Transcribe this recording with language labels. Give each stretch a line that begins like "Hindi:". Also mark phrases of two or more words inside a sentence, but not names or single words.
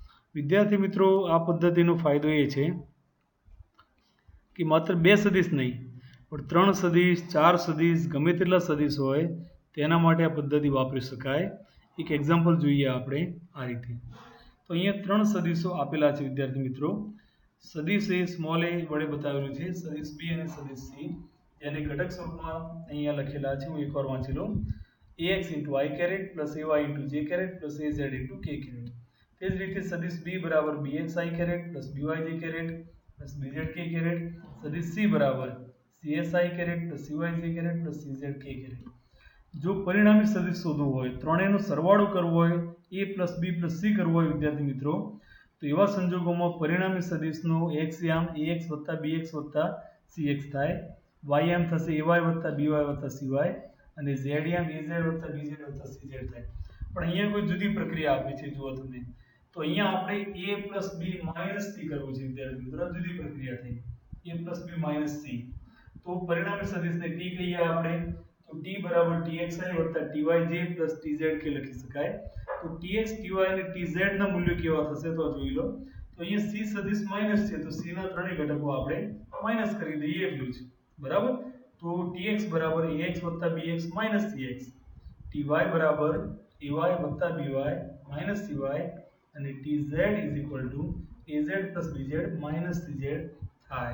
Gujarati: વિદ્યાર્થી મિત્રો, આ પદ્ધતિનો ફાયદો એ છે કે માત્ર 2 સદિશ નહીં પણ 3 સદિશ 4 સદિશ ગમે તેટલા સદિશ હોય તેના માટે આ પદ્ધતિ વાપરી શકાય. એક એક્ઝામ્પલ જોઈએ આપણે આ રીતે. તો અહીંયા 3 સદિશો આપેલા છે વિદ્યાર્થી મિત્રો. સદિશ એ સ્મોલ a વડે બતાવેલું છે, સદિશ b અને સદિશ c જેને ઘટક સ્વરૂપમાં અહીંયા લખેલા છે. હું એકવાર વાંચી લઉં.
English: ax into i caret plus ay into j caret plus az into k caret.
Gujarati: તે જ રીતે સદિશ b બરાબર
English: bx i caret plus by j caret plus bz k caret.
Gujarati: સદિશ c બરાબર
English: cs i caret plus cy j caret plus cz k caret.
Gujarati: જો પરિણામી સદિશ શોધવું હોય, ત્રણેયનો સરવાળો કરવો હોય,
English: a plus b plus c
Gujarati: કરવો હોય વિદ્યાર્થી મિત્રો, તો એવા સંજોગોમાં પરિણામી સદિશનો x યામ ax વત્તા bx વત્તા cx થાય, y યામ થશે ay વત્તા by વત્તા cy અને z યામ az વત્તા bz વત્તા cz થાય. પણ અહીંયા કોઈ જુદી પ્રક્રિયા આપી છે. જુઓ તમે, તો અહીંયા આપણે
English: a plus b minus c
Gujarati: કરવું છે વિદ્યાર્થી મિત્રો. જુદી પ્રક્રિયા થઈ
English: a plus b minus c.
Gujarati: તો પરિણામી સદિશને t કહીએ આપણે, તો t બરાબર txi વત્તા tyj plus tzk લખી શકાય. તો tx ty અને tz ના મૂલ્યો કેવા થશે તો જોઈ લો. તો અહીંયા c સદિશ માઈનસ છે તો c ના ત્રણેય ઘટકો આપણે માઈનસ કરી દઈએ એટલું જ. બરાબર. તો tx બરાબર ax વત્તા bx માઈનસ cx, ty બરાબર ay વત્તા by માઈનસ cy અને tz
English: is equal to az plus bz minus cz
Gujarati: થાય.